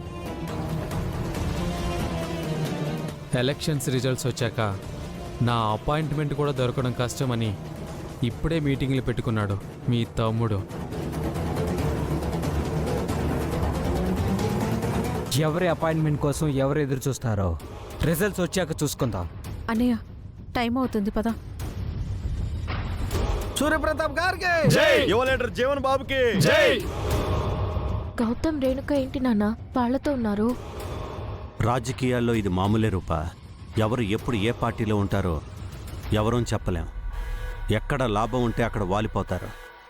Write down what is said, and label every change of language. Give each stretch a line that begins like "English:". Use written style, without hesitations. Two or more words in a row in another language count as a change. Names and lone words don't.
Telugu: ఎలక్షన్స్ రిజల్ట్స్ వచ్చాక నా అపాయింట్మెంట్ కూడా దొరకడం కష్టమని ఇప్పుడే మీటింగ్లు పెట్టుకున్నాడు మీ తమ్ముడు. ఎవరి అపాయింట్మెంట్ కోసం ఎవరు ఎదురు చూస్తారో రిజల్ట్స్ వచ్చాక చూసుకుందాం. అన్నయ్య, టైం అవుతుంది పదా. सूर्य प्रताप गारके యువనేటర్ జీవన్ బాబుకి గౌతమ్ రేణుక ఏంటి నాన్న వాళ్ళతో ఉన్నారు? రాజకీయాల్లో ఇది మామూలే రూపా. ఎవరు ఎప్పుడు ఏ పార్టీలో ఉంటారో ఎవరూ చెప్పలేం. ఎక్కడ లాభం ఉంటే అక్కడ వాలిపోతారు.